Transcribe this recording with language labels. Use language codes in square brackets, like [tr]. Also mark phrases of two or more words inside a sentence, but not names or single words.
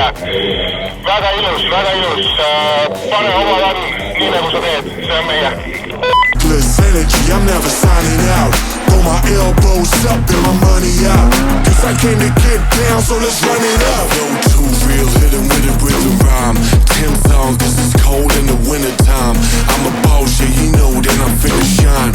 [et] Väga ilus, väga ilus. Pane oma lann, nii nagu sa teed, see on meie. [en] Energy, I'm never signing out. Throw my elbows up and my money out. Cause I came to get down, so let's run it up. No too real, hit him with a rhythm rhyme. 10 songs, cause it's cold in the winter time. I'm a boss, yeah, you know that I'm finna shine.